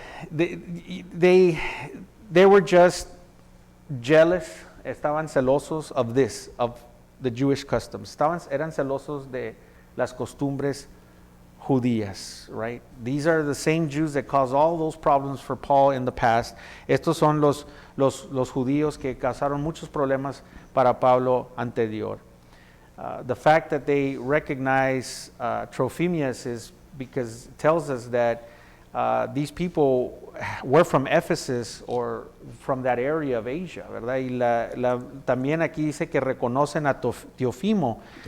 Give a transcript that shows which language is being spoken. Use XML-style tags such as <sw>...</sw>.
<en>They were just jealous,</en> <es>estaban celosos</es> <en>of the Jewish customs.</en> <es>Eran celosos de las costumbres judías,</es> <en>right? These are the same Jews that caused all those problems for Paul in the past.</en> <es>Estos son los judíos que causaron muchos problemas para Pablo anterior.</es> <en>The fact that they recognize Trophimus is because it tells us that these people were from Ephesus or from that area of Asia,</en> <es>¿verdad? Y también aquí dice que reconocen a Trófimo.</es>